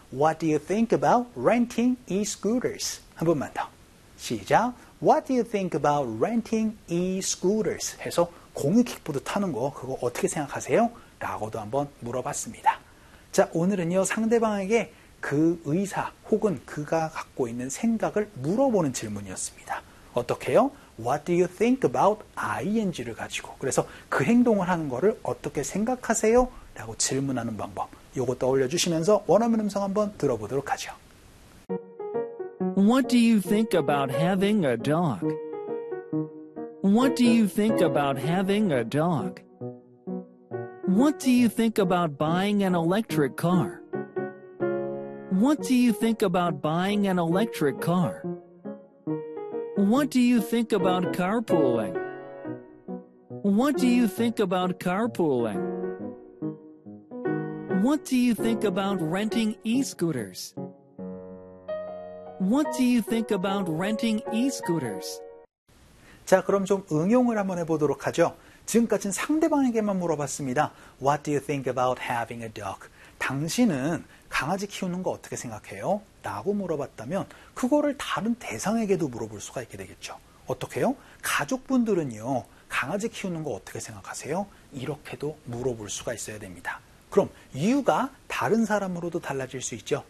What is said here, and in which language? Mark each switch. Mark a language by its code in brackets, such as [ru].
[en] What do you think about renting e-scooters? [ko] 한 번만 더. 시작! [en] What do you think about renting e-scooters? [ko] 해서 공유 킥보드 타는 거 그거 어떻게 생각하세요? 라고도 한번 물어봤습니다. 자, 오늘은요 상대방에게 그 의사 혹은 그가 갖고 있는 생각을 물어보는 질문이었습니다. 어떻게요? [en] What do you think about [ko] ing를 가지고 그래서 그 행동을 하는 거를 어떻게 생각하세요? 라고 질문하는 방법 요거 떠올려 주시면서 원어민 음성 한번 들어보도록 하죠. [en] What do you think about having a dog? What do you think about having a dog? What do you think about buying an electric car? What do you think about buying an electric car? What do you think about carpooling? What do you think about carpooling? What do you think about renting e-scooters? What do you think about renting e-scooters? [ko] 자, 그럼 좀 응용을 한번 해보도록 하죠. 지금까지는 상대방에게만 물어봤습니다. [en] What do you think about having a dog? [ko] 당신은 강아지 키우는 거 어떻게 생각해요? 라고 물어봤다면 그거를 다른 대상에게도 물어볼 수가 있게 되겠죠. 어떻게요? 가족분들은요. 강아지 키우는 거 어떻게 생각하세요? 이렇게도 물어볼 수가 있어야 됩니다. 그럼 you가 다른 사람으로도 달라질 수 있죠.